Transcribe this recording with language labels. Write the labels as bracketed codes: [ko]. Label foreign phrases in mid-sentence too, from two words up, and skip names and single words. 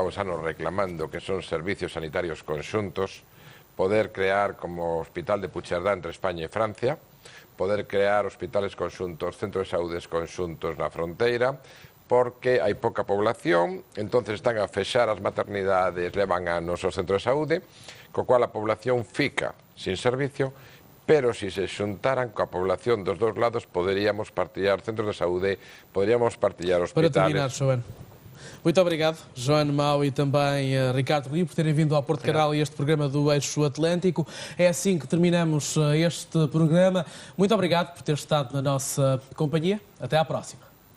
[gl] vamos anos reclamando, que son servicios sanitarios conxuntos, poder crear como Hospital de Puigcerdá entre España e Francia, poder crear hospitales conxuntos, centros de saúde conxuntos na fronteira, porque hai pouca población, entonces están a fechar as maternidades, levan anos os centros de saúde, co cual a población fica sin servicio, pero se xuntaran coa población dos dous lados poderíamos partillar centros de saúde, poderíamos partillar hospitales. [pt] Para terminar, João. Muito obrigado, João Mau e também Ricardo Rio, por terem vindo ao Porto Canal e este programa do Eixo Atlântico. É assim que terminamos este programa. Muito obrigado por ter estado na nossa companhia. Até à próxima.